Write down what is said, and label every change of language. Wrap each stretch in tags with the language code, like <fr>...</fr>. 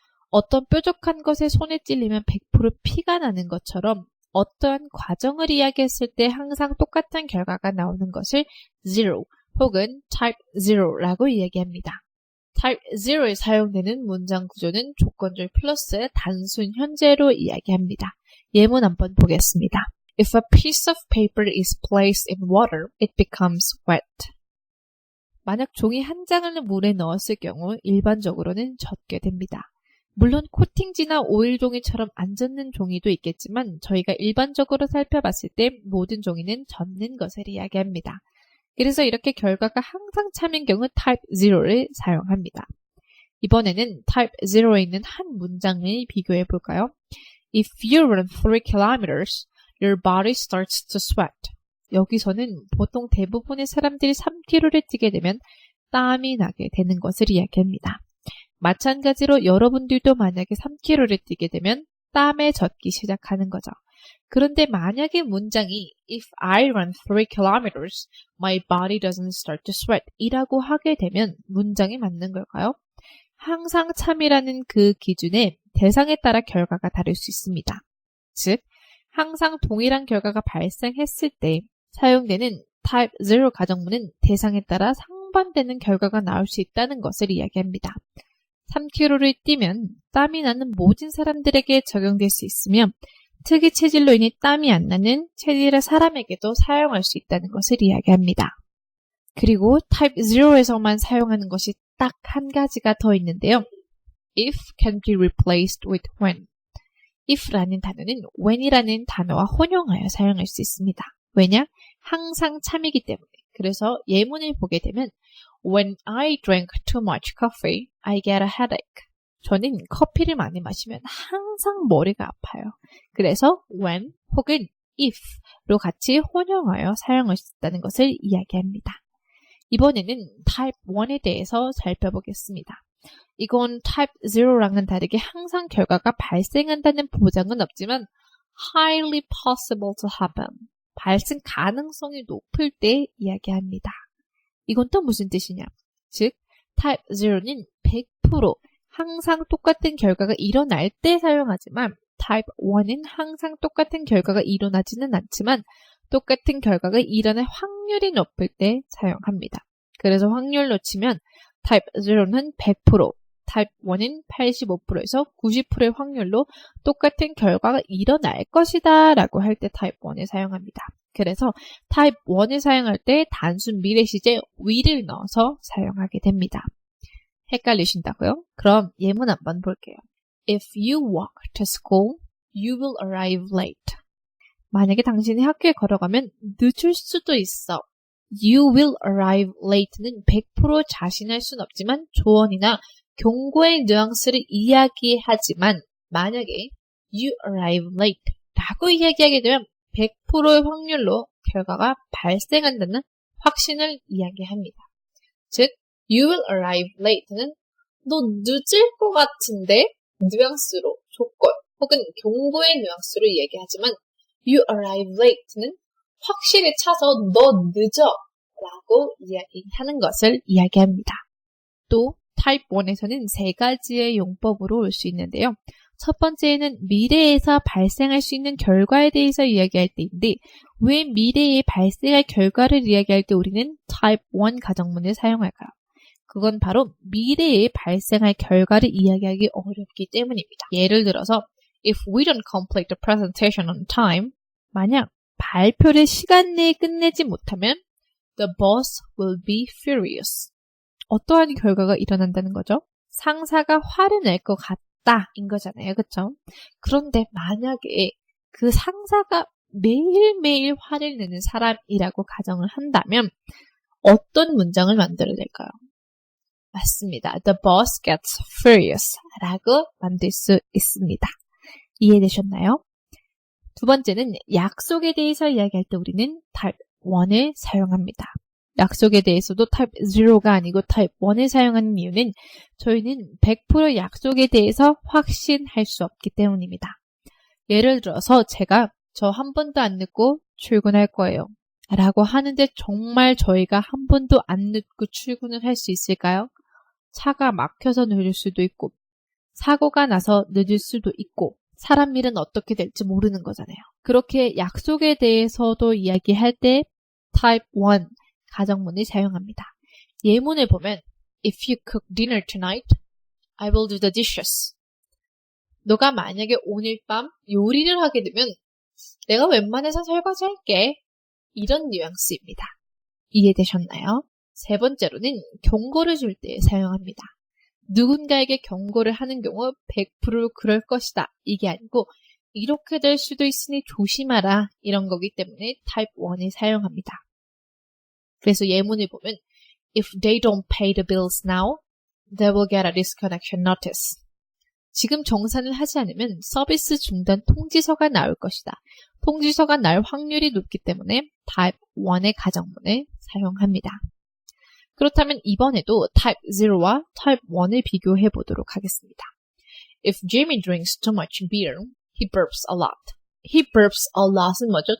<ko>어떤 뾰족한 것에 손에 찔리면 100% 피가 나는 것처럼 어떠한 과정을 이야기했을 때 항상 똑같은 결과가 나오는 것을 0 혹은 type 0라고 이야기합니다. type 0에 사용되는 문장 구조는 조건절 플러스 단순 현재로 이야기합니다. 예문 한번 보겠습니다.</ko> <en>If a piece of paper is placed in water, it becomes wet.</en> <ko>만약 종이 한 장을 물에 넣었을 경우 일반적으로는 젖게 됩니다. 물론 코팅지나 오일 종이처럼 안 젖는 종이도 있겠지만 저희가 일반적으로 살펴봤을 때 모든 종이는 젖는 것을 이야기합니다. 그래서 이렇게 결과가 항상 참인 경우 type 0를 사용합니다. 이번에는 type 0에 있는 한 문장을 비교해 볼까요?</ko> <en>If you run 3 kilometers, your body starts to sweat.</en> <ko>여기서는 보통 대부분의 사람들이 3km를 뛰게 되면 땀이 나게 되는 것을 이야기합니다. 마찬가지로 여러분들도 만약에 3km를 뛰게 되면 땀에 젖기 시작하는 거죠. 그런데 만약에 문장이</ko> <en>If I run 3 kilometers, my body doesn't start to sweat</en> <ko>이라고 하게 되면 문장이 맞는 걸까요? 항상 참이라는 그 기준에 대상에 따라 결과가 다를 수 있습니다. 즉, 항상 동일한 결과가 발생했을 때 사용되는 type 0 가정문은 대상에 따라 상반되는 결과가 나올 수 있다는 것을 이야기합니다. 3km를 뛰면 땀이 나는 모든 사람들에게 적용될 수 있으며 특이 체질로 인해 땀이 안 나는 체질의 사람에게도 사용할 수 있다는 것을 이야기합니다. 그리고 type 0에서만 사용하는 것이 딱 한 가지가 더 있는데요.</ko> <en>if can be replaced with when.</en> <ko>if라는 단어는 when이라는 단어와 혼용하여 사용할 수 있습니다. 왜냐? 항상 참이기 때문에. 그래서 예문을 보게 되면</ko> <en>When I drink too much coffee, I get a headache.</en> <ko>저는 커피를 많이 마시면 항상 머리가 아파요. 그래서 when 혹은 if로 같이 혼용하여 사용할 수 있다는 것을 이야기합니다. 이번에는 type 1에 대해서 살펴보겠습니다. 이건 type 0랑은 다르게 항상 결과가 발생한다는 보장은 없지만</ko> <en>highly possible to happen.</en> <ko>발생 가능성이 높을 때 이야기합니다. 이건 또 무슨 뜻이냐? 즉, type 0는 100% 항상 똑같은 결과가 일어날 때 사용하지만 type 1은 항상 똑같은 결과가 일어나지는 않지만 똑같은 결과가 일어날 확률이 높을 때 사용합니다. 그래서 확률로 치면 타입 0는 100%, 타입 1은 85%에서 90%의 확률로 똑같은 결과가 일어날 것이다 라고 할 때 타입 1을 사용합니다. 그래서 타입 1을 사용할 때 단순 미래 시제 will을 넣어서 사용하게 됩니다. 헷갈리신다고요? 그럼 예문 한번 볼게요.</ko> <en>If you walk to school, you will arrive late.</en> <ko>만약에 당신이 학교에 걸어가면 늦을 수도 있어.</ko> <en>You will arrive late</en> <ko>는 100% 자신할 순 없지만 조언이나 경고의 뉘앙스를 이야기하지만 만약에</ko> <en>you arrive late</en> <ko>라고 이야기하게 되면 100%의 확률로 결과가 발생한다는 확신을 이야기합니다. 즉,</ko> <en>you will arrive late</en> <ko>는 너 늦을 것 같은데 뉘앙스로 조건 혹은 경고의 뉘앙스로 이야기하지만</ko> <en>you arrive late</en> <ko>는 확실히 차서 너 늦어 라고 이야기하는 것을 이야기합니다. 또 타입 1에서는 세 가지의 용법으로 올 수 있는데요. 첫 번째는 미래에서 발생할 수 있는 결과에 대해서 이야기할 때인데 왜 미래에 발생할 결과를 이야기할 때 우리는 타입 1 가정문을 사용할까요? 그건 바로 미래에 발생할 결과를 이야기하기 어렵기 때문입니다. 예를 들어서</ko> <en>If we don't complete the presentation on time,</en> <ko>만약 발표를 시간 내에 끝내지 못하면</ko> <en>The boss will be furious.</en> <ko>어떠한 결과가 일어난다는 거죠? 상사가 화를 낼 것 같다인 거잖아요. 그쵸? 그런데 만약에 그 상사가 매일매일 화를 내는 사람이라고 가정을 한다면 어떤 문장을 만들어낼까요? 맞습니다.</ko> <en>The boss gets furious</en> <ko>라고 만들 수 있습니다. 이해되셨나요? 두 번째는 약속에 대해서 이야기할 때 우리는 타입 1을 사용합니다. 약속에 대해서도 타입 0가 아니고 타입 1을 사용하는 이유는 저희는 100% 약속에 대해서 확신할 수 없기 때문입니다. 예를 들어서 제가 저 한 번도 안 늦고 출근할 거예요. 라고 하는데 정말 저희가 한 번도 안 늦고 출근을 할 수 있을까요? 차가 막혀서 늦을 수도 있고 사고가 나서 늦을 수도 있고 사람 일은 어떻게 될지 모르는 거잖아요. 그렇게 약속에 대해서도 이야기할 때 타입 1 가정문을 사용합니다. 예문을 보면</ko> <en>If you cook dinner tonight, I will do the dishes.</en> <ko>너가 만약에 오늘 밤 요리를 하게 되면 내가 웬만해서 설거지 할게. 이런 뉘앙스입니다. 이해되셨나요? 세 번째로는 경고를 줄 때 사용합니다. 누군가에게 경고를 하는 경우 100% 그럴 것이다. 이게 아니고 이렇게 될 수도 있으니 조심하라. 이런 거기 때문에 타입 1을 사용합니다. 그래서 예문을 보면</ko> <en>If they don't pay the bills now, they will get a disconnection notice.</en> <ko>지금 정산을 하지 않으면 서비스 중단 통지서가 나올 것이다. 통지서가 날 확률이 높기 때문에 타입 1의 가정문을 사용합니다. 그렇다면 이번에도 타입 0와 타입 1을 비교해 보도록 하겠습니다.</ko> <en>If Jimmy drinks too much beer, he burps a lot. He burps a lot</en> <ko>은 뭐죠?</ko>